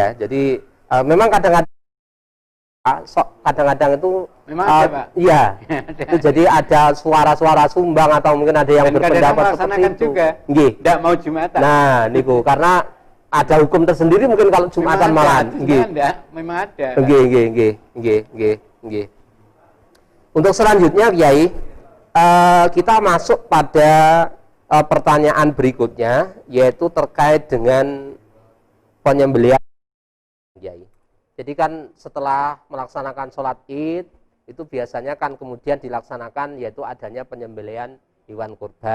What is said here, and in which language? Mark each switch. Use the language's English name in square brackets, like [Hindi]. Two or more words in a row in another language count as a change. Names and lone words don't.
[Indonesian] Jadi memang kadang-kadang itu Memang ada, Pak. Iya. Ada. Itu jadi ada suara-suara sumbang atau mungkin ada yang Dan kadang-kadang berpendapat seperti melaksanakan itu. juga. Nggih. Tidak mau Jumatan. Nah, niku karena ada hukum tersendiri mungkin kalau Jumatan malahan. Nggih. Memang ada. [Javanese] Nggih, nggih, nggih, nggih, nggih, nggih. [Indonesian] Untuk selanjutnya Kiai, kita masuk pada pertanyaan berikutnya, yaitu terkait dengan penyembelihan Kiai. Jadi kan setelah melaksanakan sholat Id, itu biasanya kan kemudian dilaksanakan yaitu adanya penyembelihan hewan kurban.